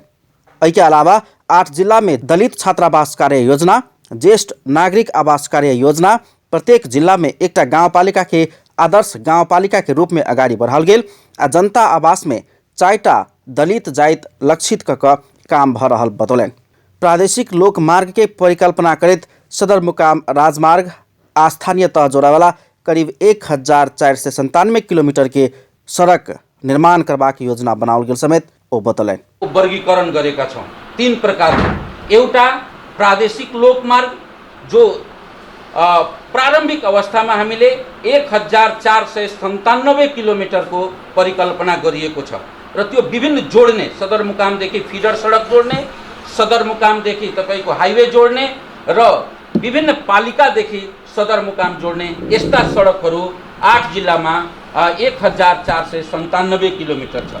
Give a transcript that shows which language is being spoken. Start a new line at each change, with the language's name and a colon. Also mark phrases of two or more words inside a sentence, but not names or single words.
Maithili: के अलावा 8 जिला में दलित छात्रावास कार्य योजना, ज्येष्ठ नागरिक आवास कार्य योजना, प्रत्येक जिला में एकटा गाउँपालिका के आदर्श गाउँपालिका के रूप में अगाडि बढ़ाल गेल आ जनता आवास में 4टा दलित जाइत लक्षित क काम भ रहल बतौलन। प्रादेशिक लोक मार्ग के परिकल्पना करित सदरमुकाम राजमार्ग आ स्थानीय तह जोड़ावाला करीब 1497 किलोमीटर के सड़क निर्माण करबाक योजना बनाओल गेल समेत ओ बतौलन।
Nepali: वर्गीकरण गरेका छौं 3 प्रकारको। एउटा प्रादेशिक लोक मार्ग जो प्रारम्भिक अवस्थामा हामीले 1497 किलोमिटरको परिकल्पना गरिएको छ र त्यो विभिन्न जोड्ने सदरमुकामदेखि फिडर सडक जोड्ने, सदरमुकामदेखि तपाईको हाइवे जोड्ने र विभिन्न पालिकादेखि सदरमुकाम जोड्ने यस्ता सडकहरू 8 जिल्लामा 1497 किलोमिटर छ।